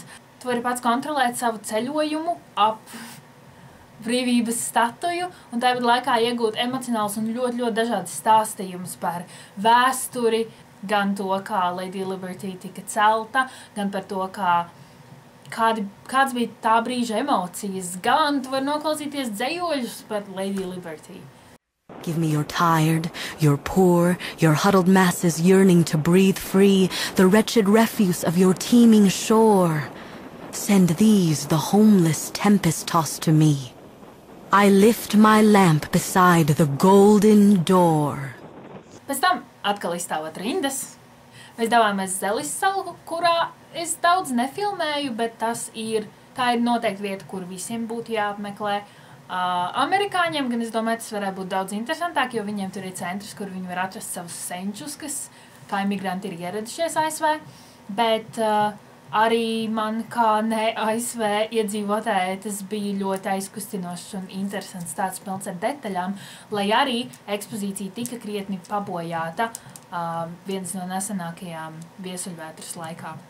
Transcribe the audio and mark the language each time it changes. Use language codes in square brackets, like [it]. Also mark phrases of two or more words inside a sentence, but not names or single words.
[lv] Tu vari pats kontrolēt savu ceļojumu ap brīvības statuju, un tāpat laikā iegūt emocionāls un ļoti dažādas stāstījumus par vēsturi, gan to, kā Lady Liberty tika celta, gan par to, kāds bija tā brīža emocijas, gan tu vari noklausīties dzejoļus par Lady Liberty. [en] Give me your tired, your poor, your huddled masses yearning to breathe free, the wretched refuse of your teeming shore. Send these, the homeless tempest-tossed to me. I lift my lamp beside the golden door. [lv] Pēc tam atkal izstāvot rindas. Mēs devāmies Zelis salu, kurā es daudz nefilmēju, bet tā ir noteikti vieta, kur visiem būtu jāapmeklē. Amerikāņiem gan es domāju, tas varētu būt daudz interesantāk, jo viņiem tur ir centrs, kur viņi var atrast savus senčus, kas kā imigranti ir ieradušies ASV, bet arī man kā ne ASV iedzīvotāji tas bija ļoti aizkustinošs un interesants tāds pilns ar detaļām, lai arī ekspozīcija tika krietni pabojāta vienas no nesenākajām viesuļvētras laikā.